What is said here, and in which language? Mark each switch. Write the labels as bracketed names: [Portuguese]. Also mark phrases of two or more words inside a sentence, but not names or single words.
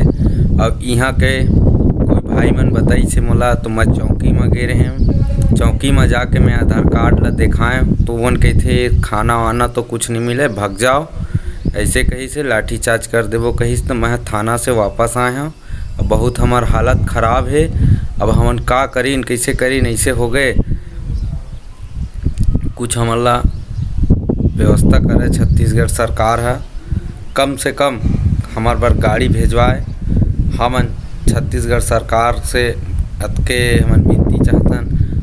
[Chhattisgarhi] अब यहाँ के कोई भाई मन बताई से मोला, तो मैं चौकी में गे रहे हैं। चौकी में जाके मैं आधार कार्ड ला दिखाएँ तो वन कहते खाना वाना तो कुछ नहीं मिले, भाग जाओ। ऐसे कहीं से लाठी चार्ज कर देवो कहीं से। तो मैं थाना से वापस आए हूँ। अब बहुत हमार हालत ख़राब है, अब हमन का करीन कैसे करीन, ऐसे हो गए। कुछ हमारा व्यवस्था करे छत्तीसगढ़ सरकार है, कम से कम हमार बर गाड़ी भेजवाए। हमन छत्तीसगढ़ सरकार से अतके हमन विनती चाहतन।